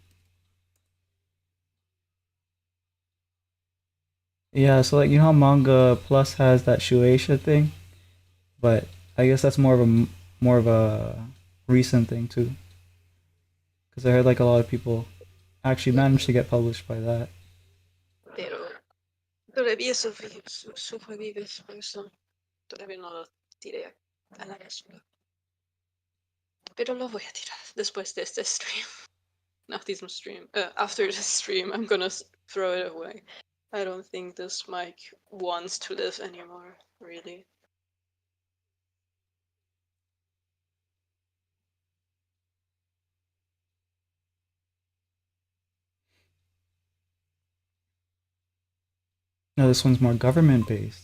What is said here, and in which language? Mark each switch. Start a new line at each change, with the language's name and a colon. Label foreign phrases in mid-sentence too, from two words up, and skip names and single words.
English: Yeah, so like you know how Manga Plus has that Shueisha thing, but I guess that's more of a recent thing too, because I heard like a lot of people actually managed to get published by that.
Spanish: Pero todavía sobrevives, por eso todavía no lo tiré a la basura. Pero lo voy a tirar después de este stream.
German: Nach diesem Stream.
English: After the stream, I'm gonna throw it away. I don't think this mic wants to live anymore, really. No, this one's more government based.